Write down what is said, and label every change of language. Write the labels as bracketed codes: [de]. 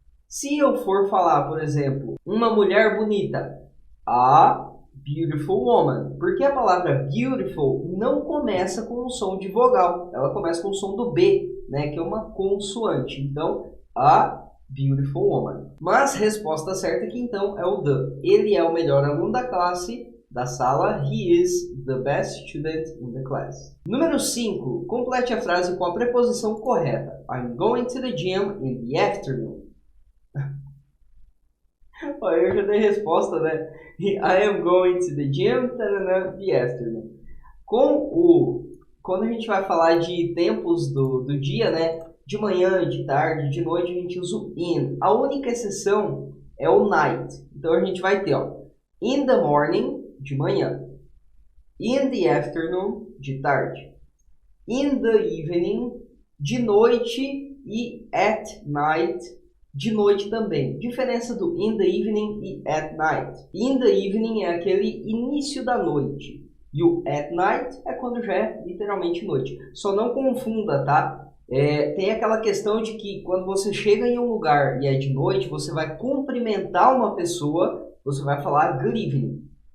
[pt] Se eu for falar, por exemplo, uma mulher bonita, [en] a beautiful woman, [pt] porque a palavra beautiful não começa com o som de vogal, ela começa com o som do B, né, que é uma consoante. Então, [en] a beautiful woman. [pt] Mas resposta certa aqui então é o the. Ele é o melhor aluno da classe, da sala. [en] He is the best student in the class. [pt] Número 5. Complete a frase com a preposição correta. [en] I'm going to the gym in the afternoon. [pt] Eu já dei resposta, né? [en] I am going to the gym in the afternoon. [pt] Quando a gente vai falar de tempos do dia, né? De manhã, de tarde, de noite, a gente usa o in. A única exceção é o night. Então a gente vai ter, ó, [en] in the morning, [pt] de manhã. [en] In the afternoon, [pt] de tarde. [en] In the evening, [pt] de noite. E [en] at night, [pt] de noite também. Diferença do [en] in the evening [pt] e [en] at night. In the evening [pt] é aquele início da noite. E o [en] at night [pt] é quando já é literalmente noite. Só não confunda, tá? Tem aquela questão de que quando você chega em um lugar e é de noite, você vai cumprimentar uma pessoa, você vai falar [en] good evening.